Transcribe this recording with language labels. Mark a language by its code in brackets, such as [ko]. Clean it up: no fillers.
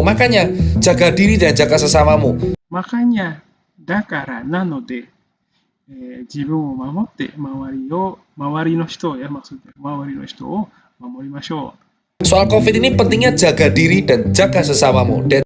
[id] Makanya jaga diri dan jaga sesamamu. Makanya, [ja] dakara, nanode, 自分を守って周りの人や [id] maksudnya [ja] 周りの人を守りましょう。 [id] Soal COVID ini pentingnya jaga diri dan jaga sesamamu.